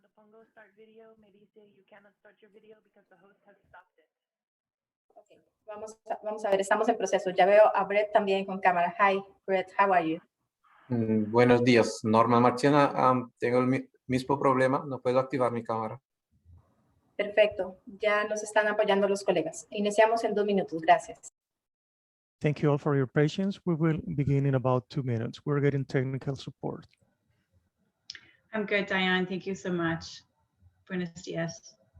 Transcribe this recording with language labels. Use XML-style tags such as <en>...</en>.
<es>Cuando pongo</es> <en>start video,</en> <es>me dice</es> <en>you cannot start your video because the host has stopped it. Okay.</en> <es>Vamos a ver, estamos en proceso. Ya veo a Brett también con cámara.</es> <en>Hi, Brett, how are you?</en> <es>Buenos días, Norma Marciana. Tengo el mismo problema, no puedo activar mi cámara. Perfecto, ya nos están apoyando los colegas. Iniciamos en 2 minutos, gracias.</es> <en>Thank you all for your patience. We will begin in about 2 minutes. We're getting technical support. I'm good, Diane. Thank you so much.</en> <es>Buenos días.</es>